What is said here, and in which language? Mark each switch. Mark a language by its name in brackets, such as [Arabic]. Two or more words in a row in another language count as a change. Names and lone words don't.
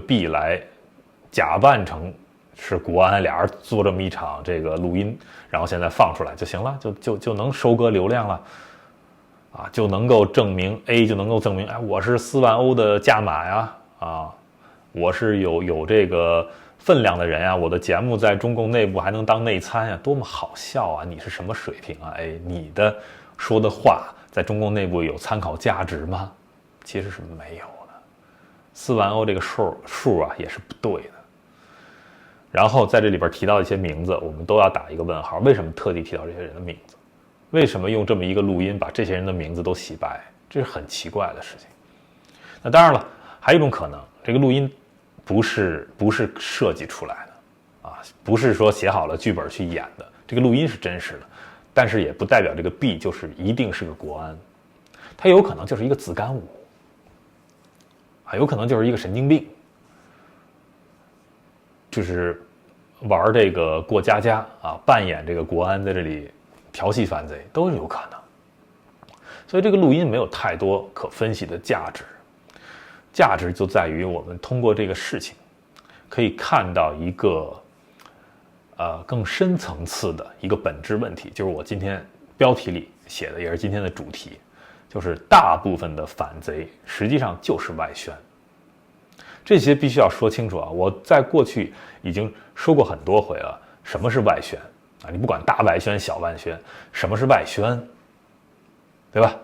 [Chinese] B 來假扮成是國安，倆人做這麼一場這個錄音，然後現在放出來就行了，就能收割流量了，啊，就能夠證明 A 就能夠證明，哎，我是4萬歐的價碼呀，啊，我是有這個分量的人啊，我的節目在中共內部還能當內參啊，多麼好笑啊！你是什麼水平啊？哎，你的說的話在中共內部有參考價值嗎？其實是沒有的。4萬歐這個數啊也是不對的。然後在這裡邊提到一些名字，我們都要打一個問號。為什麼特地提到這些人的名字？為什麼用這麼一個錄音把這些人的名字都洗白？這是很奇怪的事情。那當然了，還有一種可能，這個錄音不是設計出来的啊，不是說寫好了剧本去演的。這個錄音是真實的，但是也不代表這個 B 就是一定是個國安，他有可能就是一個子干五啊，有可能就是一個神经病，就是玩这個過家家啊，扮演這個國安在這裡調戲犯罪都是有可能。所以這個錄音沒有太多可分析的價值。價值就在於我們通過這個事情可以看到一個更深層次的一個本質問題，就是我今天標題裡寫的，也是今天的主題，就是大部分的反賊實際上就是外宣。這些必須要說清楚啊！我在過去已經說過很多回了，什麼是外宣啊？你不管大外宣小外宣，什麼是外宣，對吧？